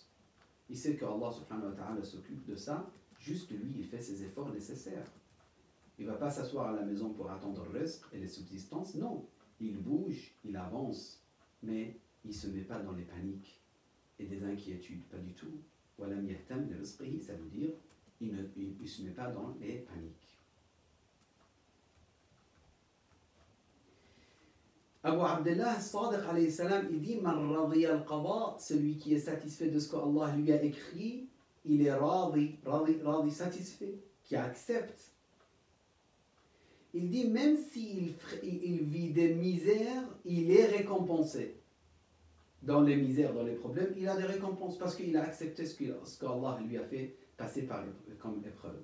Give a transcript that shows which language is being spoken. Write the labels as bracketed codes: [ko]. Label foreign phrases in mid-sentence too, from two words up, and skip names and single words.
[fr] Il sait que [ar] الله سبحانه وتعالى [fr] s'occupe de ça, juste lui il fait ses efforts nécessaires. Il ne va pas s'asseoir à la maison pour attendre le reste et les subsistances. Non, il bouge, il avance, mais il ne se met pas dans les paniques et des inquiétudes, pas du tout. [ar] ولم يهتم لرزقه, [fr] ça veut dire il ne se met pas dans les paniques. Abu Abdullah Sadiq [ar] عليه السلام, [fr] il dit [ar] من رضي القضاء, [fr] celui qui est satisfait de ce qu'Allah lui a écrit, il est radi, satisfait, qui accepte. Il dit, même s'il vit des misères, il est récompensé. Dans les misères, dans les problèmes, il a des récompenses parce qu'il a accepté ce qu'Allah lui a fait passer comme épreuve.